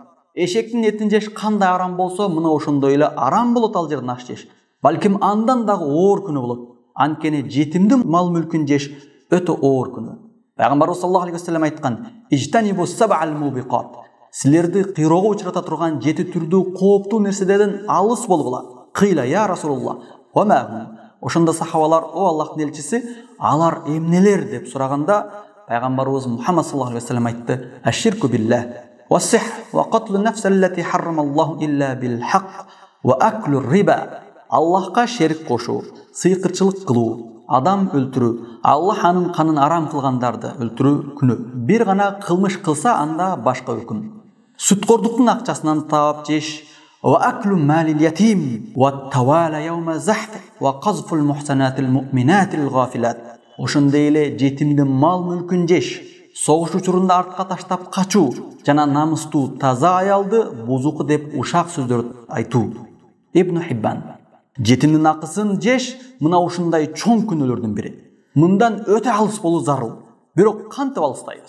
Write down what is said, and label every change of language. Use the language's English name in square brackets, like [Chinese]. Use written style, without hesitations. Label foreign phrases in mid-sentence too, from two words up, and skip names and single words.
[Kyrgyz] Эшектин этин жеш кандай арам болсо, мына ошондой эле арам болот ал жерден аш жеш. Балким андан дагы оор күнөө болот. Анткени жетимдин мал мүлкүн жеш өтө оор күнөө. Пайгамбарыбыз [Arabic] صلى الله عليه وسلم [Kyrgyz] айткан: [Arabic] "اجتنبوا السبع الموبقات." [Kyrgyz] Силерди кыйроого учурата турган 7 түрдүү кооптуу нерселерден алыс болгула. [Arabic] قيل يا رسول الله وما. [Kyrgyz] Ошондо сахабалар: "О Аллахтын элчиси, алар эмнелер?" деп сураганда, пайгамбарыбыз Мухаммад [Arabic] صلى الله عليه وسلم [Kyrgyz] айтты: [Arabic] "الشرك بالله والسحر وقتل النفس التي حرم الله إلا بالحق وأكل الربا." [Kyrgyz] Аллахка шерик кошуу, сыйкырчылык кылуу, адам өлтүрүү, Аллах анын канын арам кылгандарды өлтүрүү күнөө. Бир гана кылмыш кылса, анда башка өкүм. Сүткордуктун акчасынан таап жеш, [Arabic] وأكل مال اليتيم والتوالى يوم الزحف وقذف المحسنات المؤمنات الغافلات. [Kyrgyz] Ошондой эле жетимдин мал мүлкүн жеш, согуш учурунда артка таштап качуу жана намыстуу таза аялды бузуку деп ушак сөздөр айтуу. Ибн Хиббан. Жетимдин акысын жеш мына ушундай чоң күнөөлөрдүн бири. Мындан өтө алыс болуу зарыл. Бирок кантип алыстайбыз?